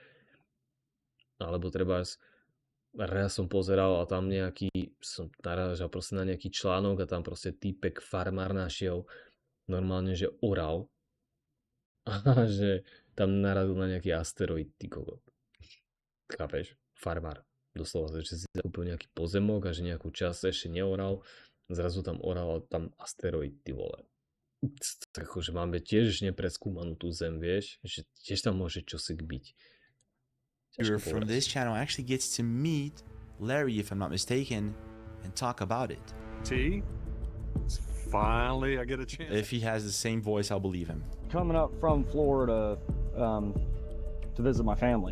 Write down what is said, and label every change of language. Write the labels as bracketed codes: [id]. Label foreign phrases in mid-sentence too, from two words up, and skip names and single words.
[sk] Alebo treba raz som pozeral a tam som narážal proste na nejaký článok a tam proste týpek farmár našiel normálne, že oral a že tam narazil na nejaký asteroid, ty kokot. Chápeš? Farmár. Doslova, že si zakúpil nejaký pozemok a že nejakú časť ešte neoral, zrazu tam oral a tam asteroid, [cs] ty vole. [sk] Takže máme tiež nepreskúmanú tú zem, vieš, že tiež tam môže čosi byť. [en] From this channel actually gets to meet Larry, if I'm not mistaken, and talk about it. T? Finally, I get a chance. If he has the same voice, I'll believe him. Coming up from Florida to visit my family.